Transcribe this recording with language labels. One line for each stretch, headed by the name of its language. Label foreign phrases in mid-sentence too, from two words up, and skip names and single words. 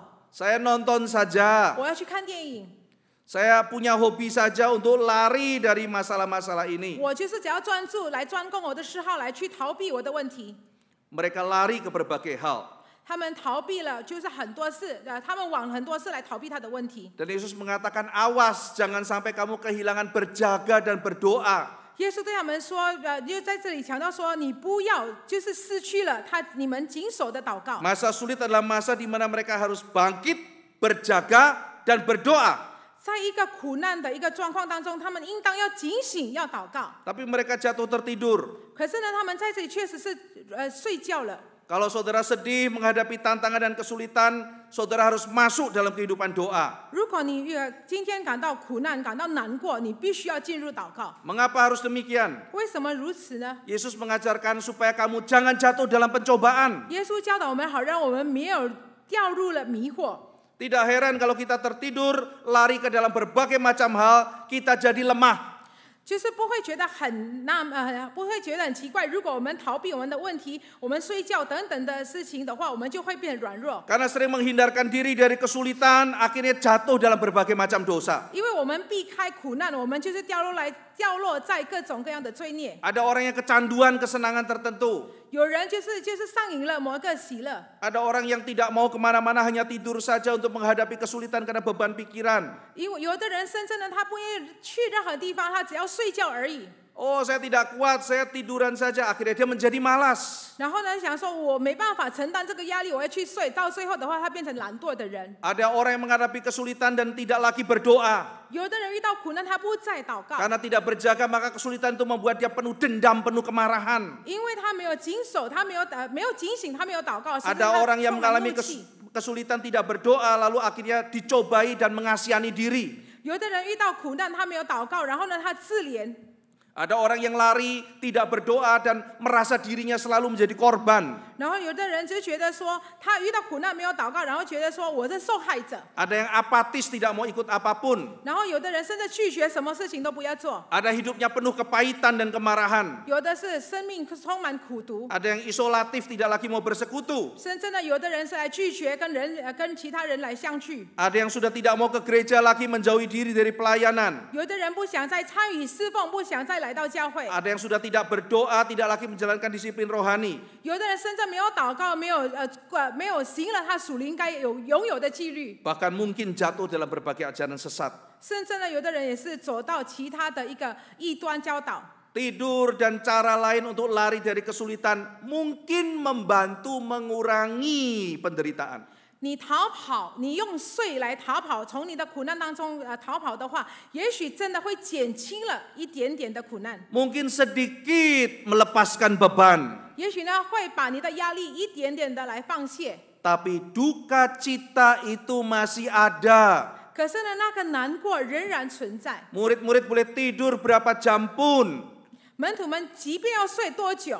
Indonesian: Saya nonton saja.
Chinese: 我要去看电影。
Indonesian: Saya punya hobi saja untuk lari dari masalah-masalah ini.
Chinese: 我就是只要专注来专攻我的嗜好，来去逃避我的问题。
Indonesian: Mereka lari ke berbagai hal.
Chinese: 他们逃避了，就是很多事，他们往很多事来逃避他的问题。
Indonesian: Dan Yesus mengatakan, awas jangan sampai kamu kehilangan berjaga dan berdoa.
Chinese: 耶稣对他们说，就在这里强调说，你不要就是失去了你们谨守的祷告。
Indonesian: Masa sulit adalah masa di mana mereka harus bangkit, berjaga, dan berdoa.
Chinese: 在一个苦难的一个状况当中，他们应当要警醒，要祷告。
Indonesian: Tapi mereka jatuh tertidur.
Chinese: 可是呢，他们在这里确实是睡觉了。
Indonesian: Kalau saudara sedih menghadapi tantangan dan kesulitan, saudara harus masuk dalam kehidupan doa.
Chinese: 如果你今天感到苦难、感到难过，你必须要进入祷告。
Indonesian: Mengapa harus demikian?
Chinese: 为什么如此呢？
Indonesian: Yesus mengajarkan supaya kamu jangan jatuh dalam pencobaan.
Chinese: 耶稣教导我们，好让我们没有掉入了迷惑。
Indonesian: Tidak heran kalau kita tertidur, lari ke dalam berbagai macam hal, kita jadi lemah.
Chinese: 就是不会觉得不会觉得很奇怪。如果我们逃避我们的问题，我们睡觉等等的事情的话，我们就会变得软弱。
Indonesian: Karena sering menghindarkan diri dari kesulitan, akhirnya jatuh dalam berbagai macam dosa.
Chinese: 因为我们避开苦难，我们就是掉落在各种各样的罪孽。
Indonesian: Ada orang yang kecanduan kesenangan tertentu.
Chinese: 有人就是上瘾了某一个喜乐。
Indonesian: Ada orang yang tidak mau kemana-mana, hanya tidur saja untuk menghadapi kesulitan karena beban pikiran.
Chinese: 因为有的人甚至呢，他不愿意去任何地方，他只要睡觉而已。
Indonesian: Oh, saya tidak kuat, saya tiduran saja. Akhirnya dia menjadi malas.
Chinese: 然后呢，想说我没办法承担这个压力，我要去睡。到最后的话，他变成懒惰的人。
Indonesian: Ada orang yang menghadapi kesulitan dan tidak lagi berdoa.
Chinese: 有的人遇到苦难，他不再祷告，
Indonesian: Karena tidak berjaga, maka kesulitan itu membuat dia penuh dendam, penuh kemarahan.
Chinese: 因为他没有谨守，他没有警醒，他没有祷告。
Indonesian: Ada orang yang
Chinese: 充满
Indonesian: mengalami
Chinese: 怒气
Indonesian: kesulitan tidak berdoa, lalu akhirnya dicobai dan mengasihani diri.
Chinese: 有的人遇到苦难，他没有祷告，然后呢，他自怜。
Indonesian: Ada orang yang lari, tidak berdoa dan merasa dirinya selalu menjadi korban.
Chinese: 然后有的人就觉得说，他遇到苦难没有祷告，然后觉得说我是受害者。
Indonesian: Ada yang apatis tidak mau ikut apapun.
Chinese: 然后有的人甚至拒绝什么事情都不要做。
Indonesian: Ada hidupnya penuh kepahitan dan kemarahan.
Chinese: 有的是生命充满苦毒。
Indonesian: Ada yang isolatif tidak lagi mau bersekutu.
Chinese: 甚至呢，有的人是来拒绝跟其他人来相聚。
Indonesian: Ada yang sudah tidak mau ke gereja lagi, menjauhi diri dari pelayanan.
Chinese: 有的人不想再参与侍奉，不想再来到教会。
Indonesian: Ada yang sudah tidak berdoa, tidak lagi menjalankan disiplin rohani.
Chinese: 有的人甚至没有祷告，没有行了他属灵该拥有的纪律。
Indonesian: Bahkan mungkin jatuh dalam berbagai ajaran sesat.
Chinese: 甚至呢，有的人也是走到其他的一个异端教导。
Indonesian: Tidur dan cara lain untuk lari dari kesulitan mungkin membantu mengurangi penderitaan.
Chinese: 你逃跑，你用睡来逃跑，从你的苦难当中逃跑的话，也许真的会减轻了一点点的苦难。
Indonesian: Mungkin sedikit melepaskan beban.
Chinese: 也许呢，会把你的压力一点点的来放卸。
Indonesian: Tapi duka cita itu masih ada.
Chinese: 可是呢，那个难过仍然存在。
Indonesian: Murid-murid boleh tidur berapa jam pun,
Chinese: 门徒们即便要睡多久，